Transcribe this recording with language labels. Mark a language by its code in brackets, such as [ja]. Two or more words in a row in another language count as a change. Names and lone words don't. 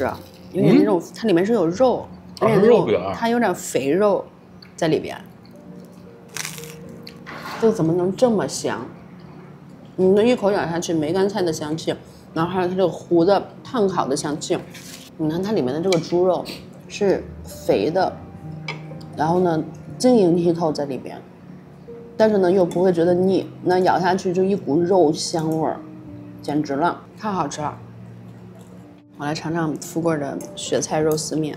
[zh] 有點那種，它裡面是有肉，有點那種，它有點肥肉在裡邊。這個怎麼能這麼香？你那一口咬下去，梅乾菜的香氣，然後還有它這個糊的炭烤的香氣。你看它裡面的這個豬肉是肥的，然後呢晶瑩剔透在裡邊。但是呢，又不會覺得膩，那咬下去就一股肉香味兒，簡直了，太好吃了。我來嘗嘗富貴的雪菜肉絲麵。